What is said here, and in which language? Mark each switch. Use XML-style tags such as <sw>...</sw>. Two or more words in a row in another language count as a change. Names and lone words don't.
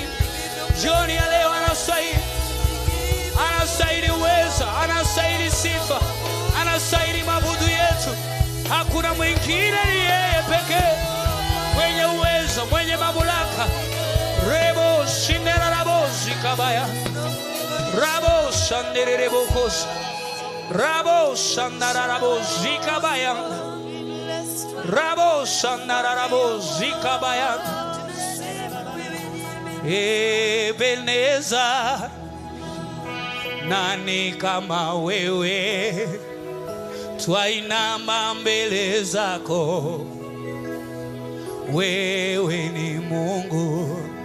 <sw>Jioni ya leo anastahili. Anastahili uweza, anastahili sifa, anastahili mabudu yetu. Hakuna mwingine, ni yeye pekee mwenye uwezo, mwenye mamlaka. Rebo shinera rabo zikabaya, rabo shandere rebo kos, rabo shandara rabo zikabaya, rabo shandara rabo zikabaya. Ebeneza, nani kama wewe? Twainama mbele zako, wewe ni Mungu.</sw>